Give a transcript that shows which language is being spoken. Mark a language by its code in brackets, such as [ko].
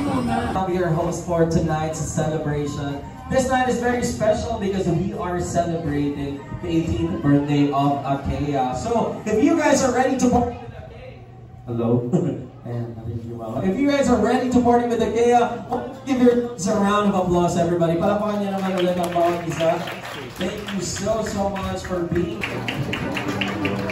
[en] I'm your host for tonight's celebration. This night is very special because we are celebrating the 18th birthday of Akea. So, if you guys are ready to party with Akea, hello, and I think you're welcome. If you guys are ready to party with Akea, give yourselves a round of applause, everybody. [tl] Palapakan niyo naman ulit ang bawat isa. [en] Thank you so much for being here.